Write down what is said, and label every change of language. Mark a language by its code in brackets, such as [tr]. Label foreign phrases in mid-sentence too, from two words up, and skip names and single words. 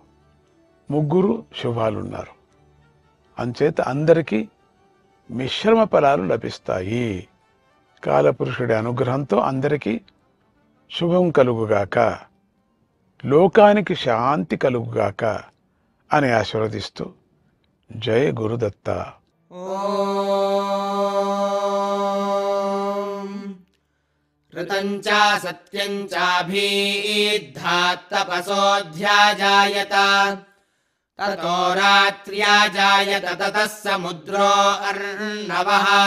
[te] 3 శుభాలున్నారు. అంచేత అందరికీ మిశ్రమ ఫలాలు లభిస్తాయి. కాలపురుషుడి అనుగ్రహంతో అందరికీ శుభం కలుగుగాక, లోకానికి శాంతి కలుగుగాక అని ఆశీర్వదిస్తూ జయ గురుదత్త. [sa] ऋतं च सत्यं चाभीद्धात्तपसोऽध्याजायत ततो रात्र्याजायत ततः समुद्रो अर्णवः